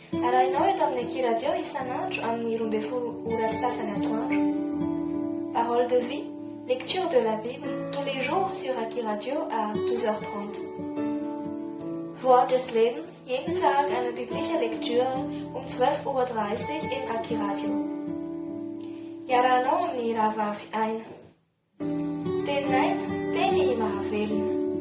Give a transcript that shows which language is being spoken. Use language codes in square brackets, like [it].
[mg] Arahinao eto amin'ny Ekiradio isan'andro amin'ny 12 ora sasany atoandro. [fr] Parole de vie, lecture de la Bible, tous les jours sur Ekiradio à 12h30. [de] Wort des Lebens, jeden Tag eine biblische Lektüre um 12:30 Uhr im Ekiradio. [mg] Iarahanao amin'ny rahavavy aina. Tenin'aina, teny mahavelona.